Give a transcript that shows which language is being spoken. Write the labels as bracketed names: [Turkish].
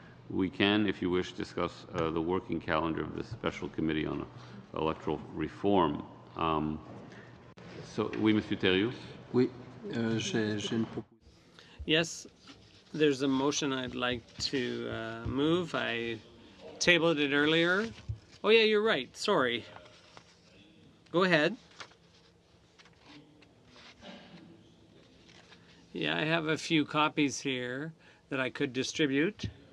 [English] We can, if you wish, discuss the working calendar of the Special Committee on Electoral Reform. [French] So, oui, Monsieur Thériault? Oui, j'ai une proposition. [English] Yes, there's a motion I'd like to move. I tabled it earlier. Oh, yeah, you're right. Sorry. Go ahead. Yeah, I have a few copies here that I could distribute.